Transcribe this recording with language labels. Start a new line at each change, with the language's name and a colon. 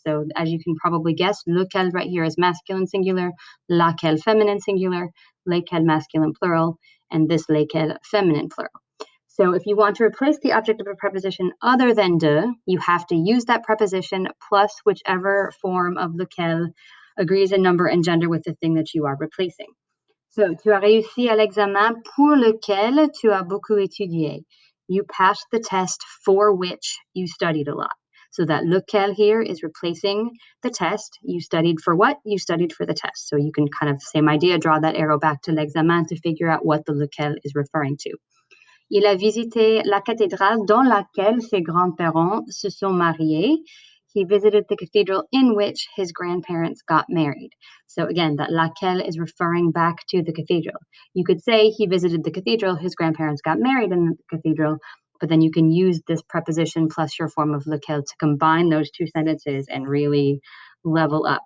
English: So as you can probably guess, lequel right here is masculine singular, laquelle feminine singular, lesquels masculine plural, and this lesquels feminine plural. So if you want to replace the object of a preposition other than de, you have to use that preposition plus whichever form of lequel agrees in number and gender with the thing that you are replacing.
French: So, tu as réussi à l'examen pour lequel tu as beaucoup étudié.
English: You passed the test for which you studied a lot. So that lequel here is replacing the test. You studied for what? You studied for the test. So you can kind of, same idea, draw that arrow back to l'examen to figure out what the lequel is referring to.
French: Il a visité la cathédrale dans laquelle ses grands-parents se sont mariés.
English: He visited the cathedral in which his grandparents got married. So again, that laquelle is referring back to the cathedral. You could say he visited the cathedral, his grandparents got married in the cathedral, but then you can use this preposition plus your form of lequel to combine those two sentences and really level up.